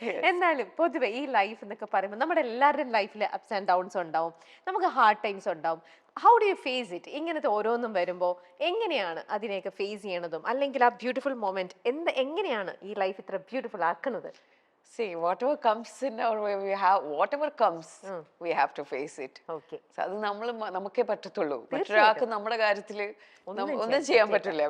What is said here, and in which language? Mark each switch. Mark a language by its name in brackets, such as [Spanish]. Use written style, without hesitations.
[Malayalam] എന്നാലും പൊതുവെ ഈ ലൈഫ് എന്നൊക്കെ പറയുമ്പോൾ നമ്മുടെ എല്ലാവരുടെയും ലൈഫിൽ അപ്സ് ആൻഡ് ഡൗൺസ് ഉണ്ടാവും, നമുക്ക് ഹാർഡ് ടൈംസ് ഉണ്ടാവും. [English] How do you face it? [Malayalam] ഇങ്ങനത്തെ ഓരോന്നും വരുമ്പോൾ എങ്ങനെയാണ് അതിനെയൊക്കെ ഫേസ് ചെയ്യണതും, അല്ലെങ്കിൽ ആ ബ്യൂട്ടിഫുൾ മൊമെന്റ് എങ്ങനെയാണ് ഈ ലൈഫ് ഇത്ര ബ്യൂട്ടിഫുൾ ആക്കുന്നത്? [English] See, whatever comes in our way, whatever comes, we have to face it. Okay. [Malayalam] So അത് നമുക്കേ പറ്റത്തുള്ളൂ. മറ്റൊരാൾക്ക് നമ്മുടെ കാര്യത്തില് ഒന്നും ചെയ്യാൻ പറ്റില്ല.